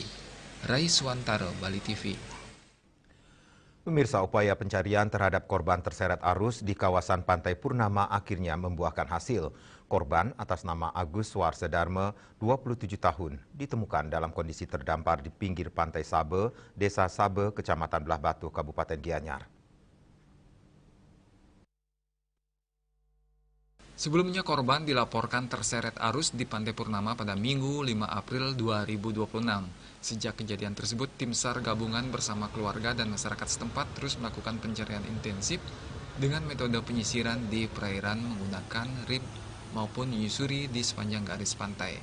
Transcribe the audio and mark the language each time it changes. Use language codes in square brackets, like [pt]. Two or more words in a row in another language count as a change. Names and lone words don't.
[id] Rai Suwantaro, Bali TV. Pemirsa, upaya pencarian terhadap korban terseret arus di kawasan Pantai Purnama akhirnya membuahkan hasil. Korban atas nama Agus Suarsedarme, 27 tahun, ditemukan dalam kondisi terdampar di pinggir Pantai Sabe, Desa Sabe, Kecamatan Belah Batu, Kabupaten Gianyar. Sebelumnya korban dilaporkan terseret arus di Pantai Purnama pada Minggu 5 April 2026. Sejak kejadian tersebut, tim SAR gabungan bersama keluarga dan masyarakat setempat terus melakukan pencarian intensif dengan metode penyisiran di perairan menggunakan rib maupun menyusuri di sepanjang garis pantai.